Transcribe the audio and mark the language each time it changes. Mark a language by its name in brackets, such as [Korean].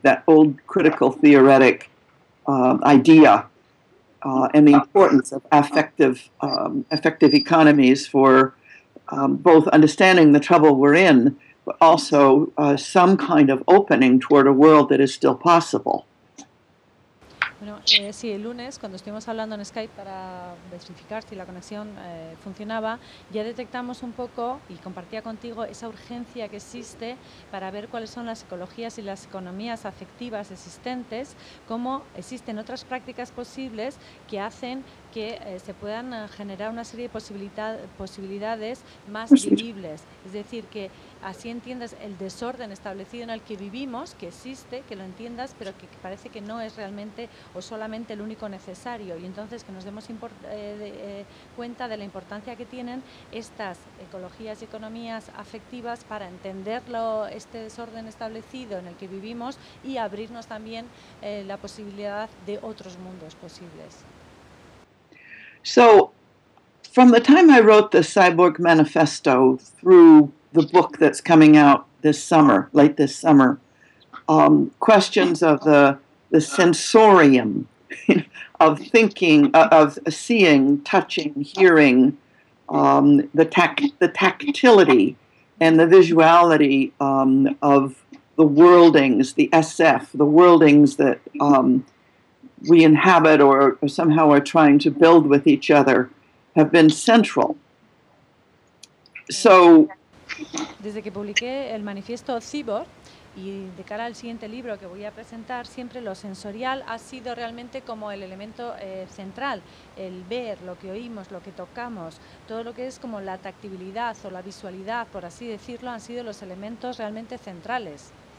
[English] That old critical theoretic idea. And the importance of affective economies for both understanding the trouble we're in, but also some kind of opening toward a world that is still possible. [Spanish] Bueno, sí, el lunes, cuando estuvimos hablando en Skype para verificar si la conexión funcionaba, ya detectamos un poco, y compartía contigo, esa urgencia que existe para ver cuáles son las ecologías y las economías afectivas existentes, cómo existen otras prácticas posibles que hacen que se puedan generar una serie de posibilidades más vivibles. Es decir, que así entiendas el desorden establecido en el que vivimos, que existe, que lo entiendas, pero que parece que no es realmente o solamente el único necesario. Y entonces que nos demos cuenta de la importancia que tienen estas ecologías y economías afectivas para entender este desorden establecido en el que vivimos y abrirnos también la posibilidad de otros mundos posibles. [English] So, from the time I wrote the Cyborg Manifesto through the book that's coming out this summer, late this summer, questions of the sensorium of thinking, of seeing, touching, hearing, the tactility and the visuality of the worldings, the SF, the worldings that we inhabit or somehow are trying to build with each other have been central. So, [Spanish] desde que publiqué el manifiesto Cyborg y de cara al siguiente libro que voy a presentar, siempre lo sensorial ha sido realmente como el elemento central, el ver, lo que oímos, lo que tocamos, todo lo que es como la tactibilidad o la visualidad, por así decirlo, han sido los elementos realmente centrales.